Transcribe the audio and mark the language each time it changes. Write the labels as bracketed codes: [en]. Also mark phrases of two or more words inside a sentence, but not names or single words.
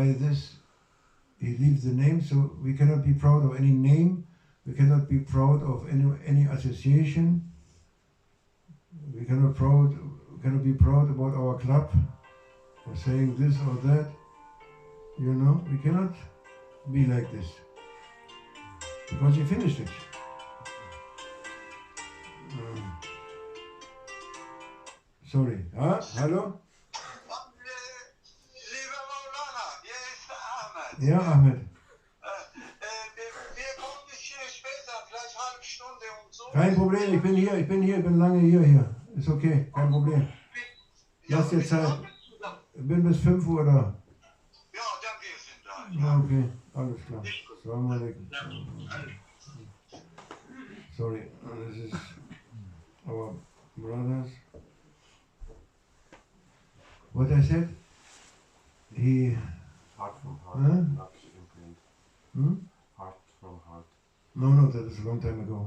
[en] this he leaves the name, so we cannot be proud of any name, we cannot be proud of any association, we cannot be proud about our club, or saying this or that, you know, we cannot be like this, because he finished it. Sorry. [de] Hallo? Lieber Maulana, hier ist Ahmed. Ja, Ahmed. Wir kommen ein bisschen später, vielleicht eine halbe Stunde und so. Kein Problem, ich bin lange hier. Ist okay, kein Problem. Lass dir Zeit. Ich bin bis 5 Uhr da. Ja, dann wir sind da. Ja, okay, alles klar. [ar] Assalamu alaikum. [en] Sorry, this is our brothers. What I said? He... Heart from heart, Huh? not imprint. Hmm? Heart from heart. No, that is a long time ago.